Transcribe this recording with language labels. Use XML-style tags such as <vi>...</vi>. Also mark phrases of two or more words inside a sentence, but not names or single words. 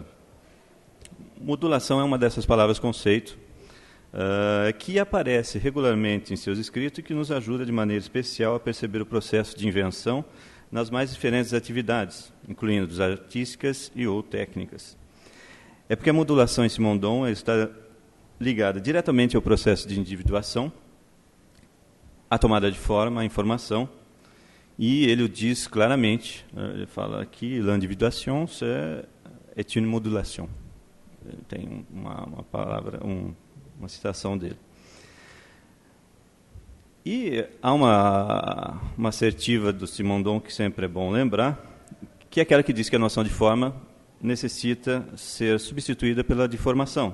<pt>Modulação é uma dessas palavras-conceito, que aparece regularmente em seus escritos e que nos ajuda de maneira especial a perceber o processo de invenção nas mais diferentes atividades, incluindo as artísticas e ou técnicas. É porque a modulação em Simondon está ligada diretamente ao processo de individuação, à tomada de forma, à informação, e ele o diz claramente, ele fala aqui,</pt> <fr>l'individuation, c'est une modulation.</fr> <pt>Tem uma palavra, uma citação dele. E há uma assertiva do Simondon que sempre é bom lembrar, que é aquela que diz que a noção de forma necessita ser substituída pela de formação.</pt>